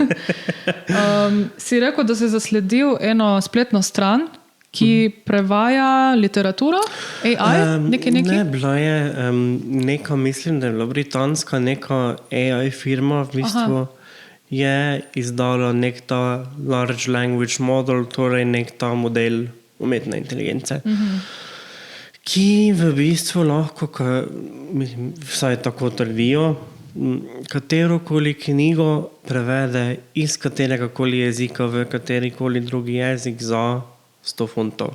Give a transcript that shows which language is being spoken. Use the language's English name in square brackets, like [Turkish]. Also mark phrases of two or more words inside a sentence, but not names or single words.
[Slovenian] Si rekel, da si zasledil eno spletno stran, ki prevaja literaturo, AI, nekaj? Ne, bila je neka, mislim, da je bila britanska neka AI firma, v bistvu je izdala nek ta [English] large language model, [Slovenian] torej nek ta model umetne inteligence, ki v bistvu lahko, vsaj tako trdijo, katerokoli knjigo prevede iz kateregakoli jezika v katerikoli drugi jezik za 100 funtov.